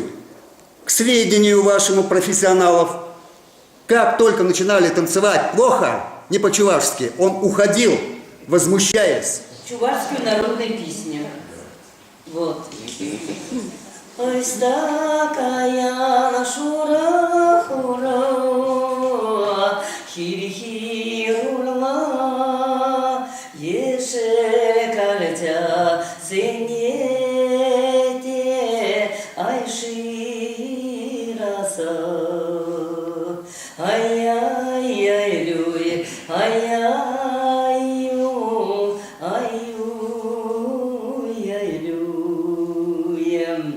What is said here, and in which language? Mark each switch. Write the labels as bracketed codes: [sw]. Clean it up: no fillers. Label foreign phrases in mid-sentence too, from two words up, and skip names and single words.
[ru] К сведению вашему профессионалов, как только начинали танцевать плохо, не по-чувашски, он уходил, возмущаясь. Чувашскую народную песню. Вот. Ой, такая нашура [cv] хура, хири-хирула, еше кальтя сенете, айшираса, ай-яй-яй-люй, ай-яй-ю, ай-ю-яй-люй.